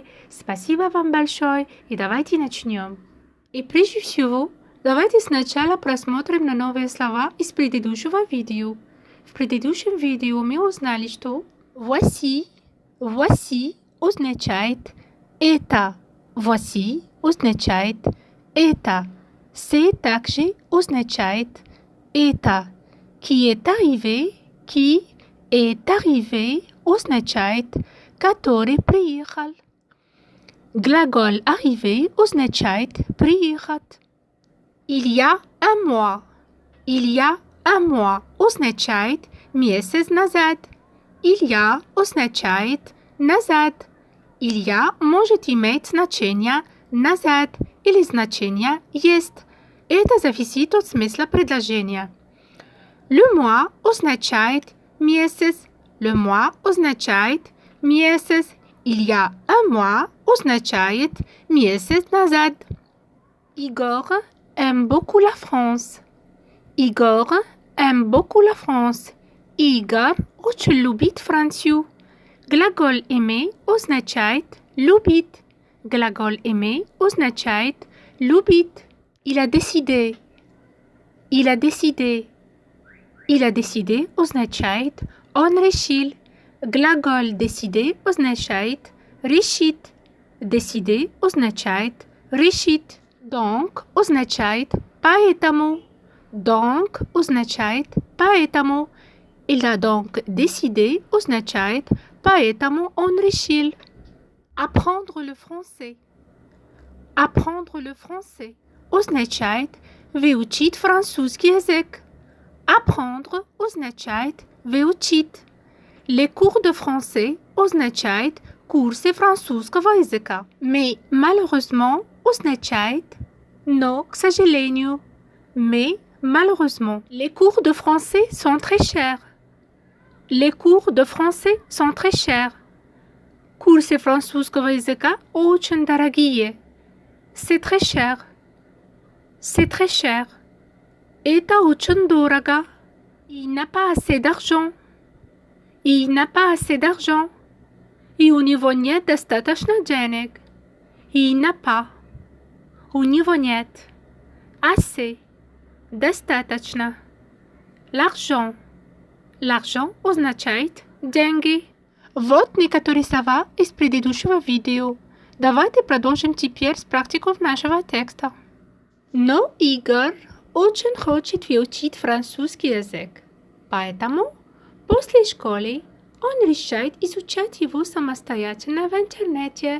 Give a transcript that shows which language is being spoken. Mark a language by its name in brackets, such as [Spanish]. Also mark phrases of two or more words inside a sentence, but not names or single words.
[Russian] Спасибо вам большое, и давайте начнем. И прежде всего, давайте сначала просмотрим на новые слова из предыдущего видео. В предыдущем видео мы узнали, что voici означает это. Voici означает это. C'est также означает это. [French] Qui est arrivé [Russian] означает который приехал. Глагол arriver означает приехать. [French] Il y a un mois [Russian] означает месяц назад. [French] Il y a [Russian] означает назад. [French] Il y a [Russian] может иметь значение назад или значение есть. Это зависит от смысла предложения. [French] Le mois [Russian] означает месяц. [French] Le mois [Russian] означает месяц. [French] Il y a un mois [Russian] означает месяц назад. [French] Igor aime beaucoup la France. Igor aime beaucoup la France. [Russian] Игорь очень любит Францию. Глагол aimer означает любить. Глагол aimer означает любить. [French] Il a décidé. Il a décidé. Il a décidé [Russian] означает он решил. Глагол décider означает решить. Décider означает решить. Donc означает поэтому. Donc означает поэтому. [French] Il a donc décidé [Russian] означает поэтому он решил. [French] Apprendre le français. Apprendre le français [Russian] означает выучить французский язык. Apprendre означает выучить. [French] Les cours de français [Russian] означает курсы французского языка. [French] Mais malheureusement [Russian] означает но, к сожалению. [French] Mais malheureusement. Les cours de français sont très chers. Les cours de français sont très chers. [Russian] Курсы французского языка очень дорогие. [French] C'est très cher. C'est très cher. [Russian] Это очень дорого. [French] Il n'a pas assez d'argent. Il n'a pas assez d'argent. [Russian] И у него нет достаточно денег. [French] Il n'a pas. [Russian] У него нет. Assez. Достаточно. [French] L'argent. L'argent [Russian] означает деньги. Вот некоторые слова из предыдущего видео. Давайте продолжим теперь с практикой нашего текста. Но Игорь очень хочет выучить французский язык. Поэтому после школы он решает изучать его самостоятельно в интернете.